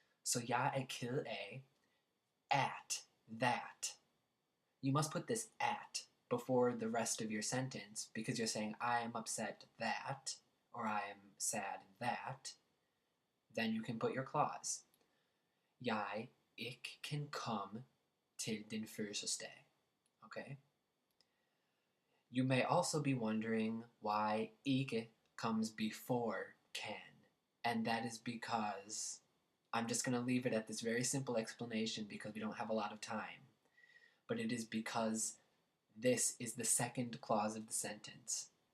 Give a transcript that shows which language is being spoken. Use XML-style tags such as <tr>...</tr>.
<da>So jeg ked af, at that.</da> <en>You must put this at before the rest of your sentence because you're saying I am upset that or I am sad that. Then you can put your clause.</en> <da>Jeg ikke kan komme til din fødselsdag.</da> <en>Okay? You may also be wondering why ikke comes before can, and that is because I'm just going to leave it at this very simple explanation because we don't have a lot of time. But it is because this is the second clause of the sentence.</en>